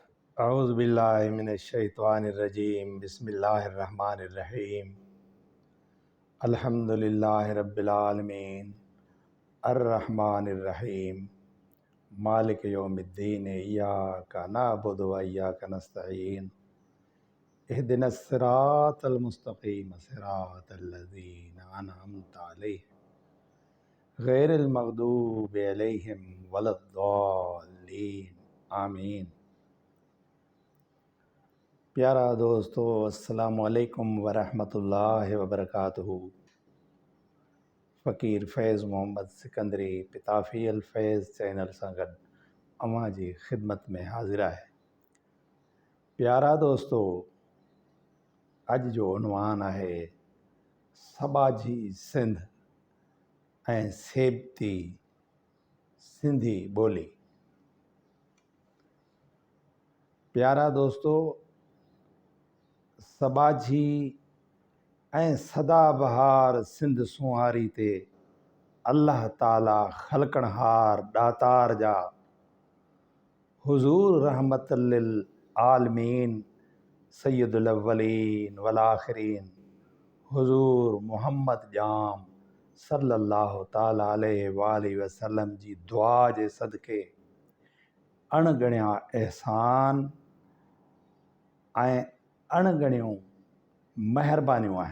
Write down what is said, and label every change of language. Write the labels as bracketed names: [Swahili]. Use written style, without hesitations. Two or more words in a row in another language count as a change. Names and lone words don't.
[Arabic] أعوذ بالله من الشيطان الرجيم بسم الله الرحمن الرحيم الحمد لله رب العالمين الرحمن الرحيم مالك يوم الدين إياك نعبد وإياك نستعين اهدنا الصراط المستقيم صراط الذين أنعمت عليهم غير المغضوب عليهم ولا الضالين آمين. [Sindhi] प्यारा दोस्तों, [Arabic] السلام عليكم ورحمة الله وبركاته. [Sindhi] फ़कीर फैज़ मोहम्मद सिकंदरी पिताफ़ी अल फैज़ चैनल सां गॾु अवां जी ख़िदमत में हाज़िर आहे। प्यारा दोस्तों, अॼु जो उन्वान आहे सबाझी सिंध ऐं सेबती सिंधी ॿोली। प्यारा दोस्तों, सबाझी ऐं सदाबहार सिंध सुहारी ते अल्लाह ताला ख़लकणहार दातार जा हुज़ूर [Arabic] رحمة للعالمين سيد الأولين والآخرين [Sindhi] हुज़ूर मुहम्मद जाम [Arabic] صلى الله تعالى عليه وآله وسلم [Sindhi] जी दुआ जे सदके अणगणिया एहसान ऐं अणगणियूं महिरबानियूं आहिनि।